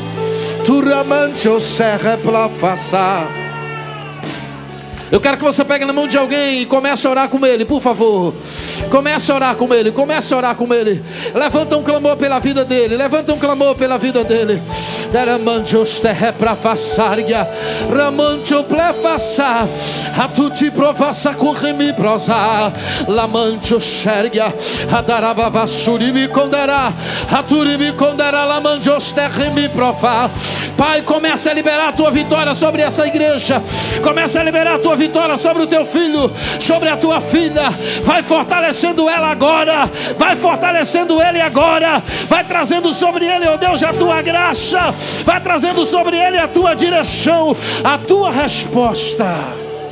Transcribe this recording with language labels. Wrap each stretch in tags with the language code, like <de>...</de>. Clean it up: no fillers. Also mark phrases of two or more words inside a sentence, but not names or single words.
<pt>Turamante serra para passar. Eu quero que você pegue na mão de alguém e comece a orar com ele, por favor. Comece a orar com ele, comece a orar com ele. Levanta um clamor pela vida dele, levanta um clamor pela vida dele. Deramantios terra para passar, ramantio plefassar, a tutti provassa corremi prosa, lamantio xergia, a darabava surimi conderá, a turimi conderá, lamantios terra me profa. Pai, comece a liberar a tua vitória sobre essa igreja, comece a liberar a tua vitória sobre o teu filho, sobre a tua filha. Vai fortalecendo ela agora, vai fortalecendo ele agora, vai trazendo sobre ele, ó Deus, a tua graça, vai trazendo sobre ele a tua direção, a tua resposta.</pt>